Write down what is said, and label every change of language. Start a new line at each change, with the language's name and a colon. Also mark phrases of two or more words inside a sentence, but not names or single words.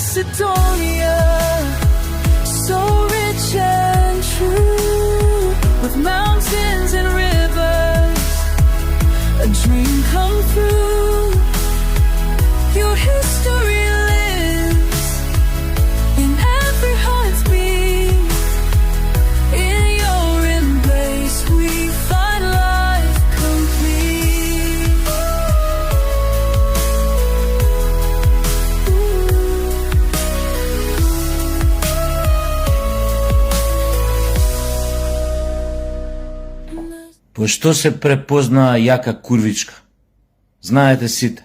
English: Macedonia, so rich and true, with mountains and rivers, a dream come true. Your history lives in every heartbeat. In your embrace we find life complete.
Macedonian: По што се препознаа јака курвичка? Знаете сите.